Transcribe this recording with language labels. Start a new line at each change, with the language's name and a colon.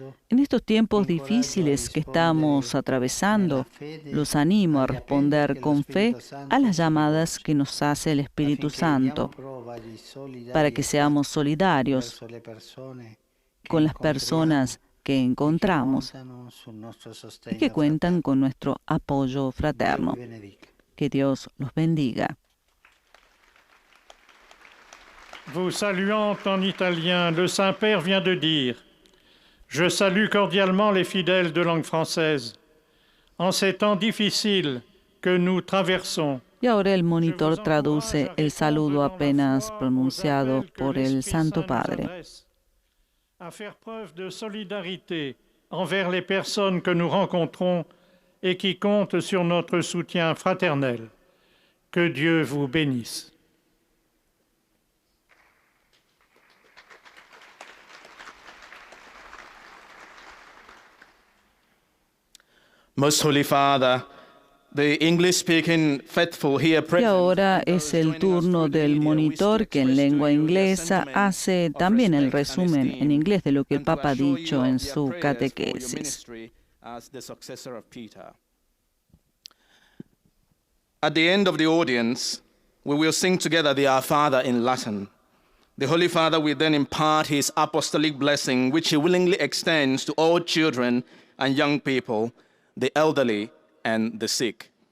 Spanish: En estos tiempos difíciles que estamos atravesando, los animo a responder con fe a las llamadas que nos hace el Espíritu Santo, para que seamos solidarios con las personas que encontramos y que cuentan con nuestro apoyo fraterno. Que Dios los bendiga.
French: Vous saluant en italien, le Saint-Père vient de dire « Je salue cordialement les fidèles de langue française. En ces temps difficiles que nous traversons, »
Spanish: Y ahora el monitor traduce el saludo apenas pronunciado por el Santo Padre.
French: À faire preuve de solidarité envers les personnes que nous rencontrons et qui comptent sur notre soutien fraternel. Que Dieu vous bénisse.
English: Most Holy Father, the English-speaking faithful here present.
Spanish: Y ahora es el turno del monitor que en lengua inglesa hace también el resumen en inglés de lo que el Papa ha dicho en su catequesis.
English: As the successor of Peter. At the end of the audience, we will sing together the Our Father in Latin. The Holy Father will then impart his apostolic blessing, which he willingly extends to all children and young people, the elderly and the sick.